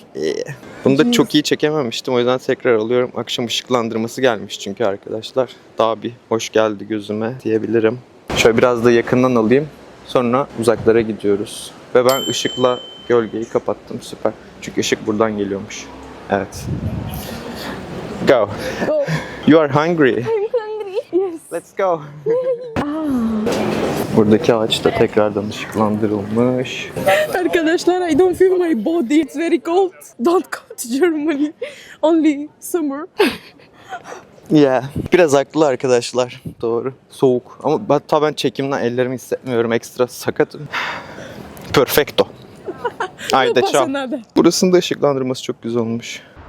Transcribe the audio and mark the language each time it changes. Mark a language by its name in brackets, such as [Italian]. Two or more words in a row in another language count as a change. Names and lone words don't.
[Turkish] Bunu da çok iyi çekememiştim. O yüzden tekrar alıyorum. Akşam ışıklandırması gelmiş çünkü arkadaşlar. Daha bir hoş geldi gözüme diyebilirim. Şöyle biraz da yakından alayım. Sonra uzaklara gidiyoruz. Ve ben ışıkla gölgeyi kapattım. Süper. Çünkü ışık buradan geliyormuş. Evet. [English] Go. Go. You are hungry. I'm hungry. Yes. Let's go. [Turkish] Buradaki ağaç da tekrardan ışıklandırılmış. Arkadaşlar, [English] I don't feel my body. It's very cold. Don't go to Germany. Only summer. Yeah. [Turkish] Biraz haklı arkadaşlar. Doğru. Soğuk. Ama hatta ben çekimden ellerimi hissetmiyorum. Ekstra sakatım. [Spanish] Perfecto. Haydi No pasa [Italian] ciao. [Spanish] nada. [Turkish] Burasının da ışıklandırması çok güzel olmuş.